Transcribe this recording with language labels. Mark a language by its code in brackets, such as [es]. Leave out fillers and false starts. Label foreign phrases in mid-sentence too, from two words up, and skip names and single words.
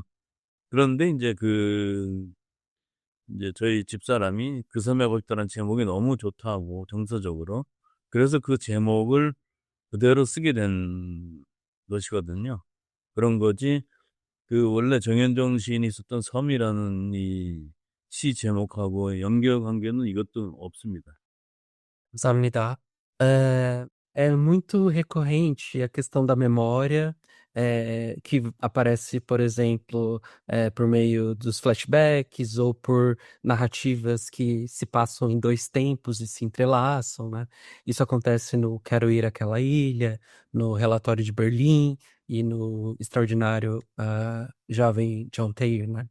[ko] 그런데 이제 저희 집사람이 그 섬에 가고 싶다는 제목이 너무 좋다고 정서적으로, 그래서 그 제목을 그대로 쓰게 된 것이거든요. 그런 거지, 그 원래 정현종 시인이 썼던 섬이라는 이 시 제목하고 연결 관계는 이것도 없습니다. 감사합니다. [pt] É muito recorrente a questão da memória, que aparece, por exemplo, por meio dos flashbacks ou por narrativas que se passam em 2 tempos e se entrelaçam, né. Isso acontece no Quero Ir àquela ilha, no Relatório de Berlim e no extraordinário, jovem John Taylor, né.